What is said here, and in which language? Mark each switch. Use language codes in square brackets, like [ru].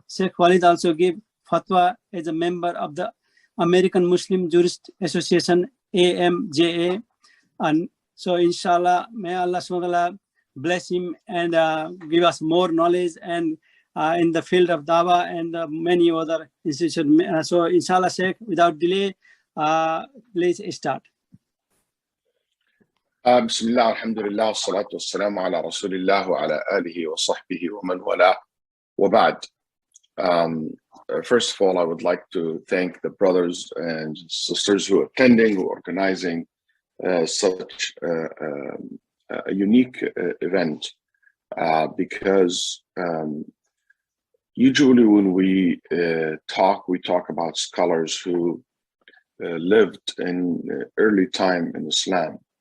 [en] Shaykh Waleed also gave fatwa as a member of the American Muslim Jurist Association, AMJA. And so inshallah, may Allah SWT bless him and give us more knowledge and in the field of dawah and many other institutions. So inshallah, Sheikh, without delay, please start. [ar] بسم الله الحمد لله والصلاة والسلام على رسول الله وعلى آله وصحبه ومن والاه وبعد. [en] First of all, I would like to thank the brothers and sisters who are attending, who are organizing such a unique event, because usually when we talk about scholars who lived in early time in Islam.